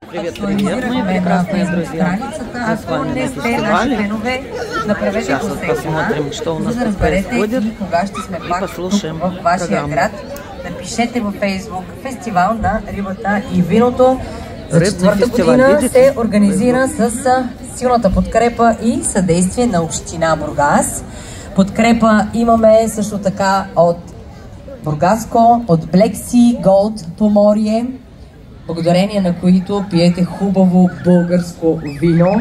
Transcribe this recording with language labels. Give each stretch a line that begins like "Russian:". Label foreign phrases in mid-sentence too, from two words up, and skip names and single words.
Russian: Привет, мои прекрасные друзья. Мы с вами на фестивале. Сейчас вот посмотрим, что у нас тут происходит, и послушаем программу.
Bulgarian: Напишете във Фейсбук фестивал на рибата и виното. За
Russian: Рибный
Bulgarian: четвърта фестивал, година
Russian: видите?
Bulgarian: се организира с силната подкрепа и съдействие на община Бургас. Подкрепа имаме също така от Бургаско, от Black Sea Gold Поморие, благодарение на които пиете хубаво българско вино.